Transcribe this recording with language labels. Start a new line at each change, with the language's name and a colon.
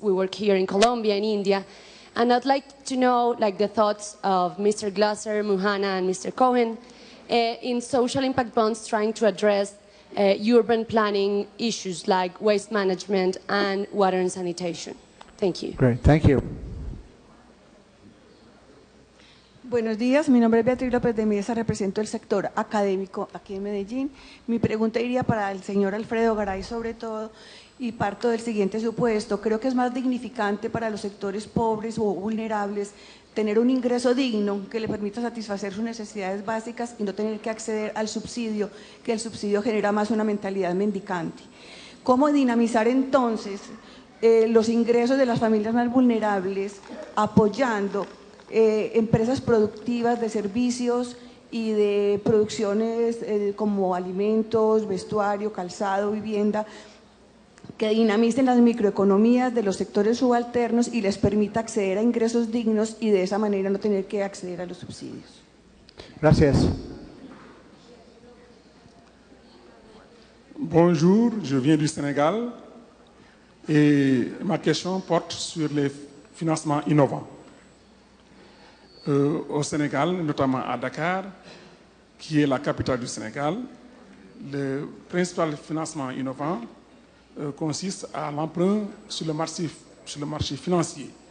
English: We work here in Colombia and India. And I'd like to know the thoughts of Mr. Glasser, Muhanna, and Mr. Cohen in social impact bonds trying to address urban planning issues like waste management and water and sanitation. Thank you. Great, thank you.
Spanish: Buenos días, mi nombre es Beatriz López de Mesa, represento el sector académico aquí en Medellín. Mi pregunta iría para el señor Alfredo Garay sobre todo y parto del siguiente supuesto. Creo que es más dignificante para los sectores pobres o vulnerables tener un ingreso digno que le permita satisfacer sus necesidades básicas y no tener que acceder al subsidio, que el subsidio genera más una mentalidad mendicante. ¿Cómo dinamizar entonces los ingresos de las familias más vulnerables apoyando empresas productivas de servicios y de producciones como alimentos, vestuario, calzado, vivienda, que dinamicen las microeconomías de los sectores subalternos y les permita acceder a ingresos dignos y de esa manera no tener que acceder a los subsidios? Gracias.
French: Bonjour, je viens du Sénégal et ma question porte sur les financements innovants. Au Sénégal, notamment à Dakar, qui est la capitale du Sénégal, le principal financement innovant consiste à l'emprunt sur le marché financier.